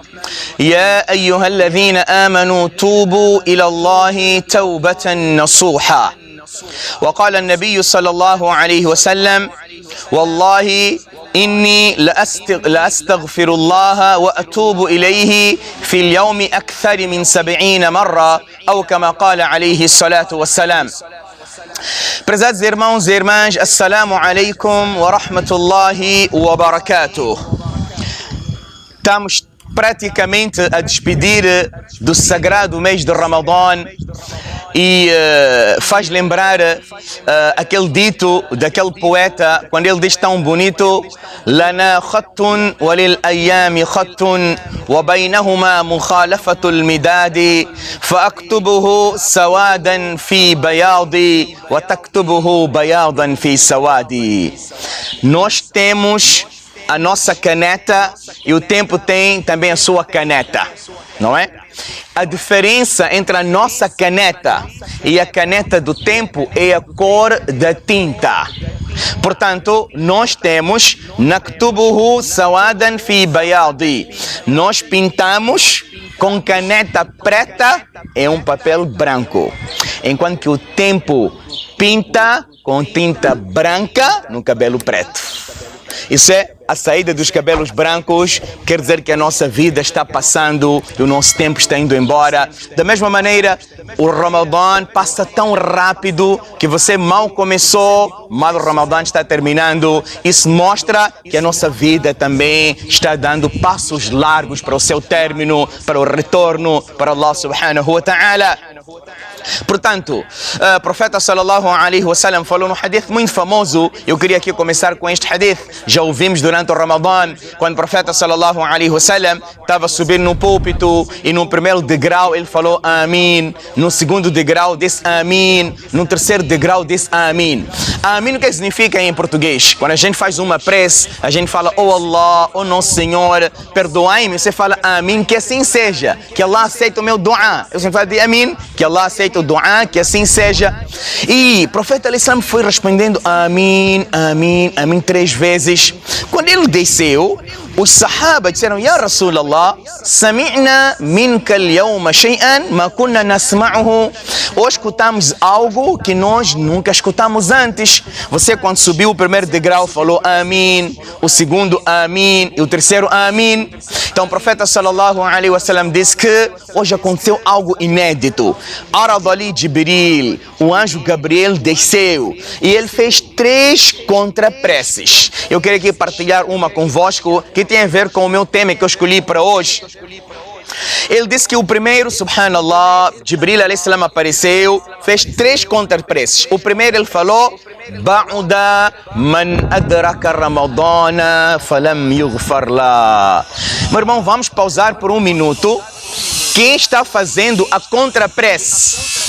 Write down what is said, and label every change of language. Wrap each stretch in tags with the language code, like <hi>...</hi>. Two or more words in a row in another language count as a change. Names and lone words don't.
<ar>يا أيها الذين آمنوا توبوا إلى الله توبة نصوحا. وقال النبي صلى الله عليه وسلم: والله إني لأستغفر الله وأتوب إليه في اليوم أكثر من 70 مرة، أو كما قال عليه الصلاة والسلام.</ar> <pt>Prezados irmãos e irmãs,</pt> <ar>السلام عليكم ورحمة الله وبركاته.</ar> <pt>Estamos praticamente a despedir do sagrado mês de Ramadã e faz lembrar aquele dito daquele poeta, quando ele diz tão bonito:</pt> <ar>لنا خط وللأيام خط وبينهما مخالفة المداد فأكتبه سوادا في بياض وتكتبه بياضا في سواد.</ar> <pt>Nós temos a nossa caneta e o tempo tem também a sua caneta, não é? A diferença entre a nossa caneta e a caneta do tempo é a cor da tinta. Portanto, nós temos</pt> <ar>نكتبه سوادا في بياض.</ar> <pt>Nós pintamos com caneta preta em um papel branco, enquanto que o tempo pinta com tinta branca no cabelo preto. Isso é a saída dos cabelos brancos, quer dizer que a nossa vida está passando e o nosso tempo está indo embora. Da mesma maneira, o Ramadã passa tão rápido que você mal começou, mal o Ramadã está terminando. Isso mostra que a nossa vida também está dando passos largos para o seu término, para o retorno para Allah</pt> <ar>سبحانه وتعالى.</ar> <pt>Portanto, o profeta</pt> <ar>صلى الله عليه وسلم</ar> <pt>falou num hadith muito famoso. Eu queria aqui começar com este hadith. Já ouvimos durante o Ramadã, quando o profeta</pt> <ar>صلى الله عليه وسلم</ar> <pt>estava subindo no púlpito e no primeiro degrau ele falou Amin, no segundo degrau disse Amin, no terceiro degrau disse Amin. Amin o que significa em português? Quando a gente faz uma prece, a gente fala: oh Allah, oh nosso Senhor, perdoai-me. Você fala Amin, que assim seja, que Allah aceita o meu dua. Eu sempre falo de Amin, que Allah aceita o dua, que assim seja. E o profeta al-Islam foi respondendo Amin, Amin, Amin 3 vezes. Quando ele desceu, os sahaba disseram:</pt> <ar>يا رسول الله، سمعنا منك اليوم شيئا ما كنا نسمعه.</ar> <pt>Hoje escutamos algo que nós nunca escutamos antes. Você, quando subiu o primeiro degrau, falou Amin, o segundo Amin e o terceiro Amin. Então o profeta</pt> <ar>صلى الله عليه وسلم</ar> <pt>disse que hoje aconteceu algo inédito.</pt> <ar>عرض علي جبريل,</ar> <pt>o anjo Gabriel desceu e ele fez 3 contrapreces. Eu quero aqui partilhar uma convosco que tem a ver com o meu tema que eu escolhi para hoje. Ele disse que o primeiro, subhanallah, Jibril</pt> <ar>عليه السلام</ar> <pt>apareceu, fez 3 contrapreces. O primeiro ele falou:</pt> <ar>بعد من أدرك رمضان فلم يغفر له.</ar> <pt>Meu irmão, vamos pausar por 1 minuto. Quem está fazendo a contraprece?</pt>